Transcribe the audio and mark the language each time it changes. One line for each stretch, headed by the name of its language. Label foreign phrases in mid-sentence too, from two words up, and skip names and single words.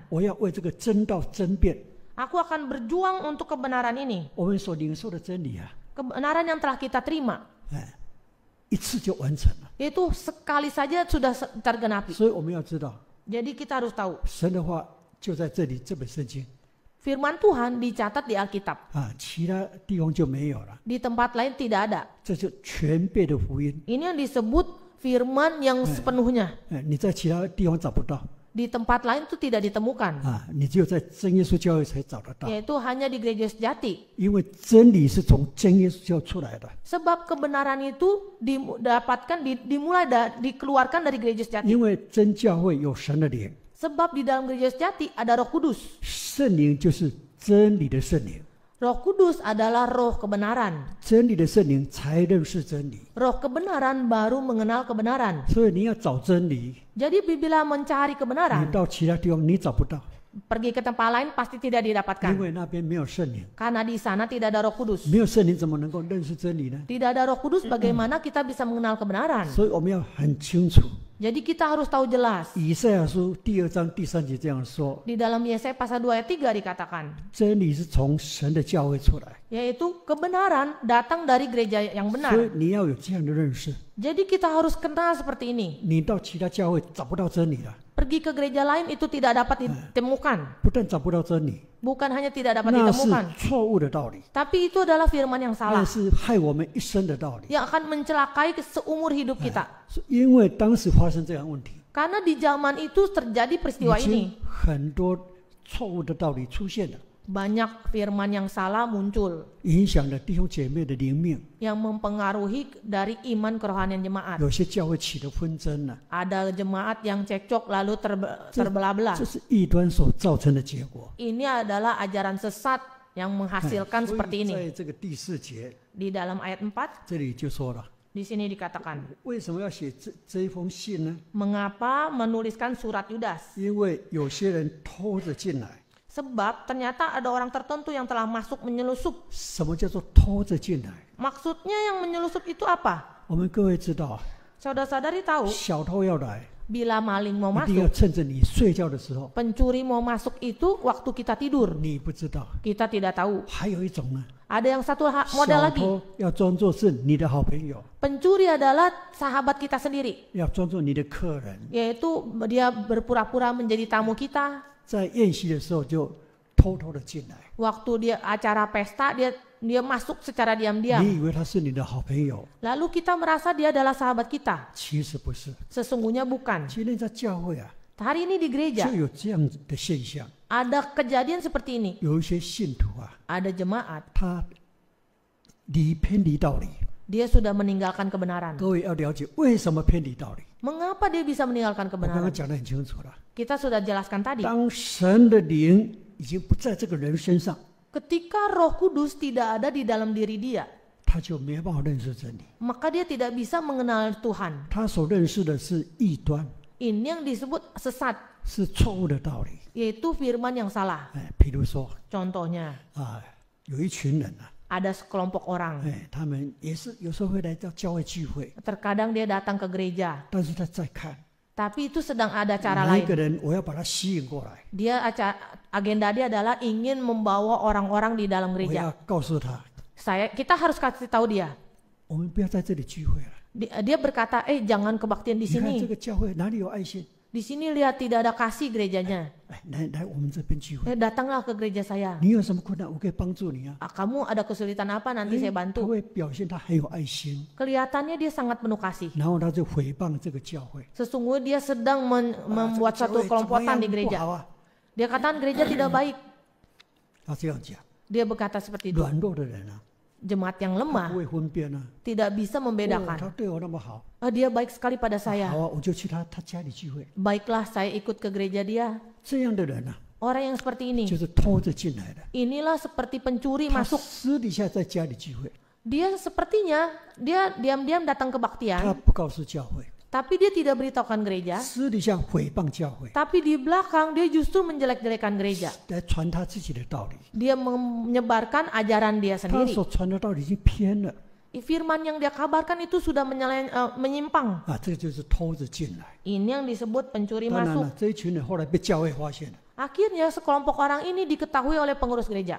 Chinese: 我要为这个真道争辩。
Indonesian: Aku akan berjuang untuk kebenaran ini.
Chinese: 我们所领受的真理啊，
Indonesian: Kebenaran yang telah kita terima.
Chinese: 一次就完成了。
Indonesian: Yaitu sekali saja sudah tergenapi.
Chinese: 所以我们要知道，
Indonesian: Jadi kita harus tahu.
Chinese: 神的话就在这里这本圣经
Indonesian: Firman Tuhan dicatat di Alkitab.
Chinese: 啊，其他地方就没有了。
Indonesian: Di tempat lain tidak ada.
Chinese: 这就全备的福音，
Indonesian: Ini yang disebut firman yang sepenuhnya.
Chinese: 你在其他地方找不到
Indonesian: Di tempat lain itu tidak ditemukan.
Chinese: 啊，你只有在真耶稣教会才找得到，
Indonesian: Yaitu hanya di gereja sejati.
Chinese: 因为真理是从真耶稣教出来的。
Indonesian: Sebab kebenaran itu dikeluarkan dari gereja sejati.
Chinese: 因为真教会有神的灵，
Indonesian: Sebab di dalam gereja sejati ada Roh Kudus.
Chinese: 圣灵就是真理的圣灵，
Indonesian: Roh Kudus adalah roh kebenaran.
Chinese: 真理的圣灵才认识真理。
Indonesian: Roh kebenaran baru mengenal kebenaran.
Chinese: 所以你要找真理，
Indonesian: Jadi bila mencari
Chinese: 你
Indonesian: kebenaran,
Chinese: 到其他地方你找不到，
Indonesian: pergi ke tempat lain pasti tidak
Chinese: 因
Indonesian: didapatkan.
Chinese: 为那边没有圣灵，
Indonesian: Karena di sana tidak ada Roh Kudus.
Chinese: 没有圣灵怎么能够认识真理呢？
Indonesian: Tidak ada Roh Kudus, bagaimana kita bisa mengenal kebenaran?
Chinese: 所以我们要很清楚，
Indonesian: Jadi kita harus tahu jelas.
Chinese: 以赛亚书第2章第3节这样说：
Indonesian: Di dalam Yesaya pasal 2 ayat 3 dikatakan,
Chinese: 真理是从神的教会出来，
Indonesian: yaitu kebenaran datang dari gereja yang
Chinese: 所以
Indonesian: benar.
Chinese: 你要有这样的认识。
Indonesian: Jadi kita harus kenal seperti ini.
Chinese: 你到其他教会找不到真理了，
Indonesian: Pergi ke gereja lain itu tidak dapat ditemukan.
Chinese: 不但找不到真理，
Indonesian: Bukan hanya tidak dapat
Chinese: 那是
Indonesian: ditemukan,
Chinese: 错误的道理，
Indonesian: tapi itu adalah firman yang
Chinese: 那
Indonesian: salah
Chinese: 是害我们一生的道理。
Indonesian: yang akan mencelakai seumur hidup kita.
Chinese: 因为当时发生这样的问题，
Indonesian: Karena di zaman itu terjadi
Chinese: 已
Indonesian: peristiwa
Chinese: 经
Indonesian: ini.
Chinese: 很多错误的道理出现了，
Indonesian: Banyak firman yang salah muncul
Chinese: 影响了弟兄姐妹的灵命。
Indonesian: yang mempengaruhi dari iman kerohanian jemaat.
Chinese: 有些教会起了纷争了，
Indonesian: Ada jemaat yang cekcok lalu terbelah-belah.
Chinese: 这是异端所造成的结果。
Indonesian: Ini adalah ajaran sesat yang menghasilkan
Chinese: 所
Indonesian: seperti
Chinese: 以
Indonesian: ini.
Chinese: 在这个第4节
Indonesian: Di dalam ayat 4,
Chinese: 这里就说了，
Indonesian: di sini dikatakan,
Chinese: 为什么要写这一封信呢？
Indonesian: mengapa menuliskan surat Yudas?
Chinese: 因为有些人偷着进来。
Indonesian: Sebab ternyata ada orang tertentu yang telah masuk menyelusup.
Chinese: 什么叫做偷着进来？
Indonesian: Maksudnya yang menyelusup itu apa?
Chinese: 我们各位知道啊，
Indonesian: Saudara-saudari tahu,
Chinese: 小偷要来，
Indonesian: bila maling mau
Chinese: 一定要
Indonesian: masuk,
Chinese: 趁着你睡觉的时候，
Indonesian: pencuri mau masuk itu waktu kita tidur.
Chinese: 你不知道。
Indonesian: Kita tidak tahu.
Chinese: 还有一种呢，
Indonesian: Ada yang satu model
Chinese: 小
Indonesian: lagi.
Chinese: 偷要装作是你的好朋友，
Indonesian: Pencuri adalah sahabat kita sendiri.
Chinese: 要装作你的客人，
Indonesian: Yaitu dia berpura-pura menjadi tamu kita.
Chinese: 在宴席的时候就偷偷的进来。
Indonesian: Waktu dia acara pesta, dia masuk secara diam-diam.
Chinese: 你以为他是你的好朋友，
Indonesian: Lalu kita merasa dia adalah sahabat kita.
Chinese: 其实不是。
Indonesian: Sesungguhnya bukan.
Chinese: 今天在教会啊，
Indonesian: Hari ini di
Chinese: 就
Indonesian: gereja
Chinese: 有这样的现象，
Indonesian: ada kejadian seperti ini.
Chinese: 有一些信徒啊，
Indonesian: Ada jemaat,
Chinese: 他偏离道理。
Indonesian: dia sudah meninggalkan kebenaran.
Chinese: 各位要了解为什么偏离道理。
Indonesian: Mengapa dia bisa meninggalkan
Chinese: 我刚刚
Indonesian: kebenaran?
Chinese: 讲得很清楚了，
Indonesian: Kita sudah jelaskan tadi.
Chinese: 当神的灵已经不在这个人身上，
Indonesian: Ketika Roh Kudus tidak ada di dalam diri dia,
Chinese: 他就没办法认识真理。
Indonesian: maka dia tidak bisa mengenal Tuhan.
Chinese: 他所认识的是异端，
Indonesian: Ini yang disebut sesat,
Chinese: 是错误的道理。
Indonesian: yaitu firman yang salah.
Chinese: 比如说
Indonesian: Contohnya,
Chinese: 啊，有一群人啊，
Indonesian: ada sekelompok orang.
Chinese: 他们也是有时候会来到教会聚会，
Indonesian: Terkadang dia datang ke gereja,
Chinese: 但是他在看
Indonesian: tapi itu sedang ada cara
Chinese: 哪一个
Indonesian: lain.
Chinese: 人，我要把他吸引过来，
Indonesian: Agenda dia adalah ingin membawa orang-orang di dalam
Chinese: 我
Indonesian: gereja.
Chinese: 要告诉他，
Indonesian: Kita harus kasih tahu dia.
Chinese: 我们不要在这里聚会了。
Indonesian: Dia berkata, jangan kebaktian di
Chinese: 你看这
Indonesian: sini.
Chinese: 个教会哪里有爱心？
Indonesian: Di sini lihat tidak ada kasih gerejanya.
Chinese: 来我们这边聚会，
Indonesian: Datanglah ke gereja saya.
Chinese: 你有什么困难，我可以帮助你啊。
Indonesian: Kamu ada kesulitan apa? Nanti saya
Chinese: 他
Indonesian: bantu.
Chinese: 会表现他很有爱心，
Indonesian: Kelihatannya dia sangat penuh kasih.
Chinese: 然后他就诽谤这个教会，
Indonesian: Sesungguhnya dia sedang membuat
Chinese: 这个教
Indonesian: satu
Chinese: 会怎么
Indonesian: kelompokan
Chinese: 样
Indonesian: di
Chinese: 不
Indonesian: gereja.
Chinese: 好啊？
Indonesian: Dia katakan gereja tidak baik.
Chinese: 他这样讲，
Indonesian: Dia berkata seperti itu.
Chinese: 软弱的人啊，
Indonesian: Jemaat yang
Chinese: 他
Indonesian: lemah
Chinese: 不会分辨啊。
Indonesian: tidak bisa
Chinese: 哦，
Indonesian: membedakan.
Chinese: 他对我那么好，
Indonesian: Dia baik sekali pada saya.
Chinese: 好啊，我就去他家里聚会。
Indonesian: Baiklah saya ikut ke gereja dia.
Chinese: 这样的人啊，
Indonesian: Orang yang seperti ini.
Chinese: 就是偷着进来的，
Indonesian: Inilah seperti pencuri
Chinese: 他
Indonesian: masuk.
Chinese: 私底下在家里聚会，
Indonesian: Dia sepertinya dia diam-diam datang
Chinese: 他
Indonesian: kebaktian.
Chinese: 不告诉教会，
Indonesian: Tapi dia tidak beritahukan gereja.
Chinese: 私底下诽谤教会，
Indonesian: Tapi di belakang dia justru menjelek-jelekan gereja.
Chinese: 来传他自己的道理。
Indonesian: Dia menyebarkan ajaran dia
Chinese: 他
Indonesian: sendiri.
Chinese: 所传的道理已经偏了
Indonesian: Firman yang dia kabarkan itu sudah menyimpang.
Chinese: 啊，这个就是偷着进来。
Indonesian: Ini yang disebut pencuri
Chinese: 当然
Indonesian: masuk.
Chinese: 了，这一群人后来被教会发现了
Indonesian: Akhirnya sekelompok orang ini diketahui oleh pengurus gereja.